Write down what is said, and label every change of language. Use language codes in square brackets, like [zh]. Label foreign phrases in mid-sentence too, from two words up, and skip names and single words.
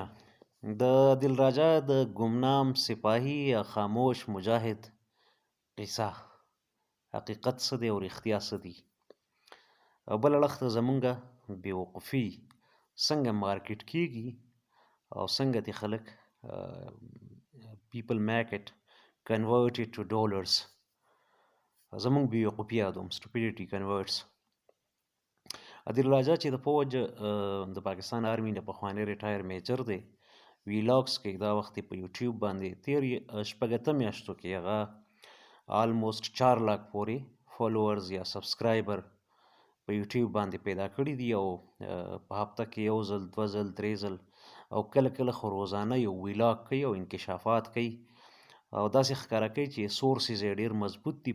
[ps] د عادل راجا د ګمنام سپاهي یا خاموش مجاهد قصه حقیقت څه دی او رښتیا څه دي؟ بل اړخ ته زمونږه بېوقوفي څنګه مارکیټ کیږي او څنګه دې خلک [en] people make it convert it to dollars. [ps] زمونږ بېوقوفي یادوم [en] stupidity converts. [ps] عادل راجا چې د فوج د پاکستان آرمي نه پخوانی [en] retired major [ps] دی، ویلاګس کوي. دا وخت یې په یوټیوب باندې تیر شپږ اتم میاشتو کې هغه آلموسټ 4 لاک پورې فالوورز یا سبسکرایبر په یوټیوب باندې پیدا کړي دي، او په هفته کې یو ځل، دوه ځل، درې ځل او کله کله خو روزانه یو ویلاګ کوي او انکشافات کوي او داسې ښکاره کوي چې سورسز یې ډېر مضبوط دي.